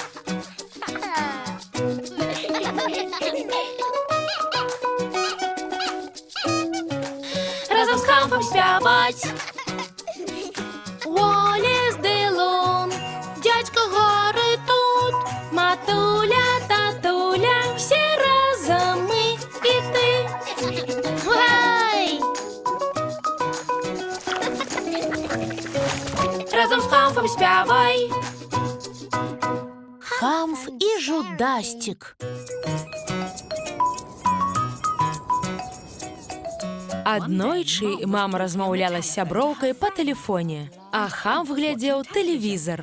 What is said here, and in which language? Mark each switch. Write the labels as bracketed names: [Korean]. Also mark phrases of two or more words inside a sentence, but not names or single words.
[Belarusian] Разам з Хамфам спяваць. Уоллес ды Лун, дядька Гары тут, матуля, татуля, [Ukrainian] всі разом ми і ти. [Belarusian] Гай! Разом з Хамфом спявай. Хамф і Жудастік. Аднойчы мама размаўляла з сяброўкай па тэлефоне, а Хамф глядзеў тэлевізар.